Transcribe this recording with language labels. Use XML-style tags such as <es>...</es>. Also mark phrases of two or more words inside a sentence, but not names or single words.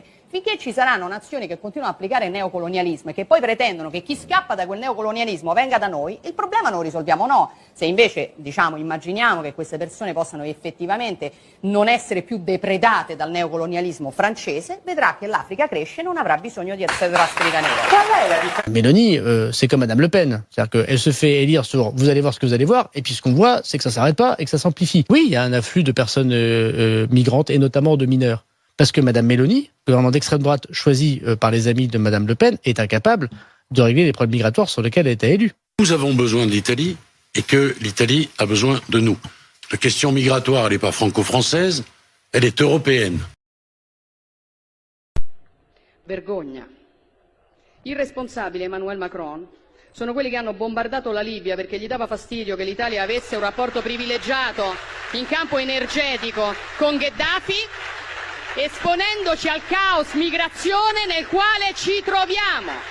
<it>Finché ci saranno nazioni che continuano a applicare il neocolonialismo e che poi pretendono che chi scappa da quel neocolonialismo venga da noi, il problema non lo risolviamo no. Se invece, immaginiamo che queste persone possano effettivamente non essere più depredate dal neocolonialismo francese, vedrà che l'Africa cresce e non avrà bisogno di essere trasferita in Europa.</it> <fr>Mélanie, c'est comme Madame Le Pen. C'est-à-dire qu'elle se fait élire sur « vous allez voir ce que vous allez voir » et puis ce qu'on voit, c'est que ça s'arrête pas et que ça s'amplifie. Oui, il y a un afflux de personnes migrantes et notamment de mineurs. Parce que Madame Meloni, gouvernement d'extrême droite choisi par les amis de Madame Le Pen, est incapable de régler les problèmes migratoires sur lesquels elle a été élue. Nous avons besoin de l'Italie et que l'Italie a besoin de nous. La question migratoire, elle n'est pas franco-française, elle est européenne.</fr> <it>Vergogna. I responsabili, Emmanuel Macron, sono quelli che hanno bombardato la Libia perché gli dava fastidio che l'Italia avesse un rapporto privilegiato in campo energetico con Gheddafi, esponendoci al caos migrazione nel quale ci troviamo.</it>